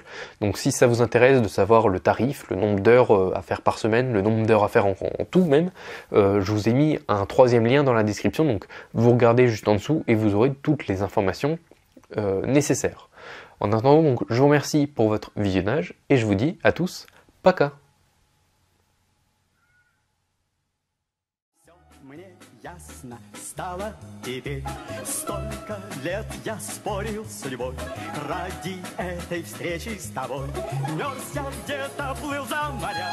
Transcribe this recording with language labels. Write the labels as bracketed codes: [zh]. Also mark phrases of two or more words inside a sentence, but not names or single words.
[fr] Donc si ça vous intéresse de savoir le tarif, le nombre d'heures à faire par semaine, le nombre d'heures à faire en tout même, je vous ai mis un 3e lien dans la description, donc vous regardez juste en dessous et vous aurez toutes les informations nécessaires. En attendant, donc, je vous remercie pour votre visionnage, et je vous dis à tous, [ru] пока! Ясно стало теперь. Столько лет я спорил с судьбой ради этой встречи с тобой. Мерз я где-то, плыл за моря.